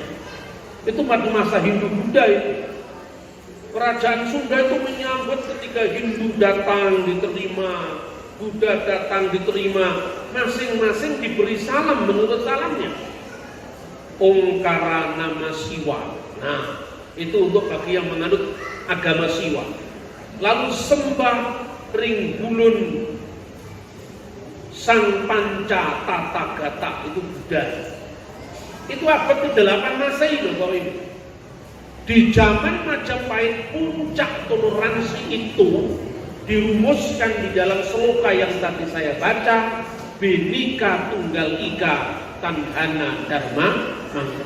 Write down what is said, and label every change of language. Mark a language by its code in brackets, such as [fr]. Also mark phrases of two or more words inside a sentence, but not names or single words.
[id] Itu pada masa Hindu Buddha itu. Kerajaan Sunda itu menyambut ketika Hindu datang, diterima, Buddha datang diterima, masing-masing diberi salam menurut salamnya. [kaw] Ongkara nama Siwa. [id] Nah, itu untuk bagi yang menganut agama Siwa. Lalu [kaw] sembah ring bulun Sang Panca Tathagata, [id] itu Buddha. Itu abad ke-8 Masehi loh Bapak Ibu. Di zaman Majapahit puncak toleransi itu dirumuskan di dalam sloka yang tadi saya baca, [kaw] Bhinneka Tunggal Ika Tandhana Dharma Mangkana.